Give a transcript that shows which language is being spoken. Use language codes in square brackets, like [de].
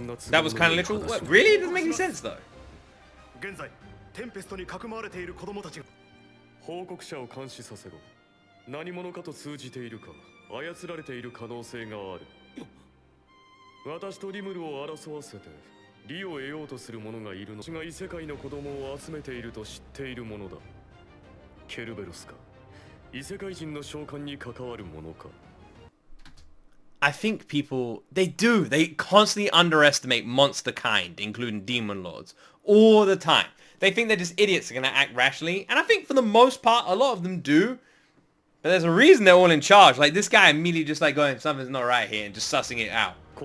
[en] That was kind of literal. What? Really? It doesn't make any sense though. [ja] 現在テンペストにかくまわれている子供たちが報告者を監視させろ。何者かと通じているか操られている可能性がある。私とリムルを争わせて利を得ようとする者がいるの。私が異世界の子供を集めていると知っているものだ。ケルベロスか異世界人の召喚に関わるものか。 [en] I think people, they constantly underestimate monster kind, including demon lords, all the time. They think they're just idiots that are going to act rationally, and I think for the most part, a lot of them do. But there's a reason they're all in charge. Like this guy immediately just like going, something's not right here, and just sussing it out.